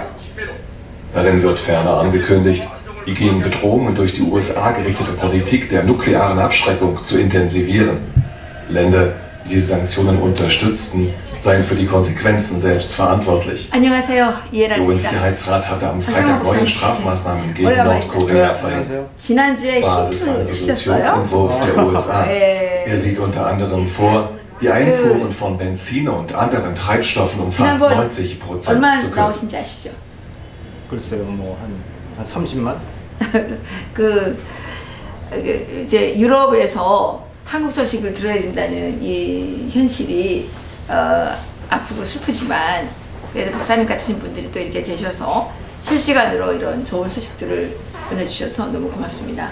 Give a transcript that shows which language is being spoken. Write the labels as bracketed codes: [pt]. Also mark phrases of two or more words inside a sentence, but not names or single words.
[de] Darin wird ferner angekündigt, die gegen Bedrohungen durch die USA gerichtete Politik der nuklearen Abschreckung zu intensivieren. Länder, die diese Sanktionen unterstützten, seien für die Konsequenzen selbst verantwortlich. [ko] 안녕하세요. [de] Der UN-Sicherheitsrat hatte am Freitag neue Strafmaßnahmen gegen Nordkorea verhängt. [ko] 지난주에 [de] Basis am [ko] 힌트 주셨어요? [de] Resolutionsentwurf der USA. Er sieht unter anderem vor, die Einfuhren von Benzin und anderen Treibstoffen um fast 90% [ko] 얼마 [de] zu kürzen. [ko] 나오신지 아시죠? 글쎄요, 뭐 한 30만? 이제 유럽에서 한국 소식을 들어야 된다는 이 현실이 아프고 슬프지만 그래도 박사님 같으신 분들이 또 이렇게 계셔서 실시간으로 이런 좋은 소식들을 전해주셔서 너무 고맙습니다.